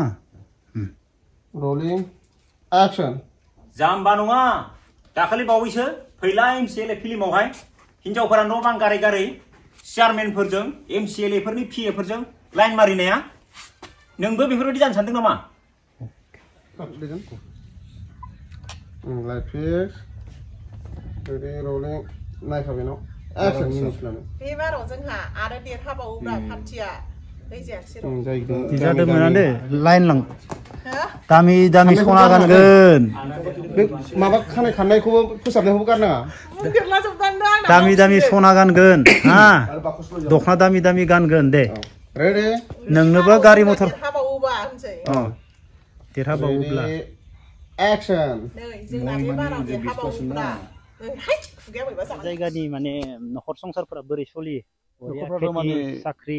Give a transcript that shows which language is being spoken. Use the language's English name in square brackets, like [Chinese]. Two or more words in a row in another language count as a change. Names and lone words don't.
[English] Rolling action. [Bodo] जाम्बा नङा दाखालि बावैसो फैला एमसिएलए फिल्मावहाय हिनजावफोरा न' बां गारै गारै चेयारमेनफोरजों एमसिएलए फोरनि पिएफोरजों लाइन मारिनाया नोंबो बेफोरबायदि जानो सानदों नामा [English] Like this. [Bodo] Rolling नायखाबाय न action मिनिस्लानो बे बाराव जोंहा आरो देरहाबावोब्रा पार्टिया जादोंमोनानो लाइन लां दामि दामि सना गानगोन माबा खानाय खाननायखौबो फोसाबनायखौबो गारनाङा दामि दामि सना गानगोन दखना दामि दामि गानगोन दे नोंनोबो गारि मथर देरहाबावोब्ला एक्सन जायगानि माने नखर संसारफोरा बोरै सलियो